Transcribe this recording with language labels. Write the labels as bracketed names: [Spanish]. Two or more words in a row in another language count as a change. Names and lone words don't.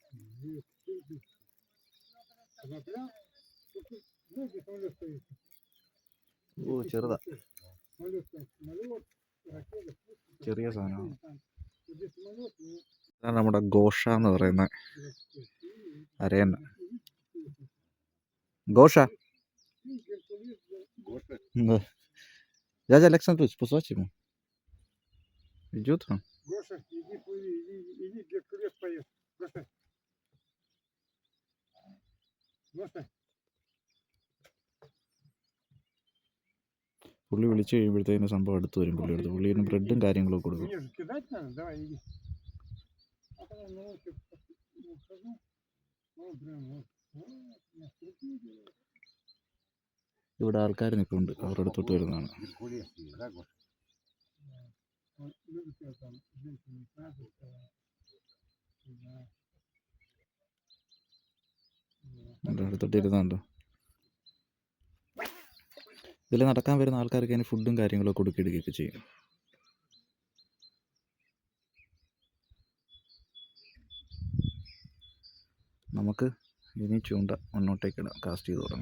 [Malayalam] ഓ ചെറുതാ, ചെറിയ സാധനമാണ്. ഇതാണ് നമ്മുടെ ഘോഷ എന്ന് പറയുന്ന അരയൻ. [Russian] ഘോഷ дядя Александрович, позвольте ему. Идет он? Гоша, иди плыви, иди, Геркулес поест. Гоша. Гоша. [Malayalam] പുള്ളി വിളിച്ചു കഴിയുമ്പോഴത്തേന് സംഭവം അടുത്ത് വരും. പുള്ളി അടുത്ത് പുള്ളിന് ബ്രെഡും കാര്യങ്ങളൊക്കെ കൊടുക്കും. [Russian] Мне же кидать надо, давай, иди. А потом на лодке ухожу. Вот, прям вот. Вот, [Malayalam] ഇവിടെ ആൾക്കാർ നിൽക്കുന്നുണ്ട്, അവരുടെ അടുത്തോട്ട് വരുന്നതാണ്. [Russian] он любит тебя там, женщины сразу, да. [Malayalam] എൻ്റെ അടുത്തോട്ട് ഇരുന്നുണ്ടോ. ഇതിൽ നടക്കാൻ വരുന്ന ആൾക്കാർക്ക് അതിന് ഫുഡും കാര്യങ്ങളൊക്കെ കൊടുക്കിടുകയൊക്കെ ചെയ്യും. നമുക്ക് ഇനി ചൂണ്ട മുന്നോട്ടേക്ക് ഇടാം, കാസ്റ്റ് ചെയ്ത് തുടങ്ങാം.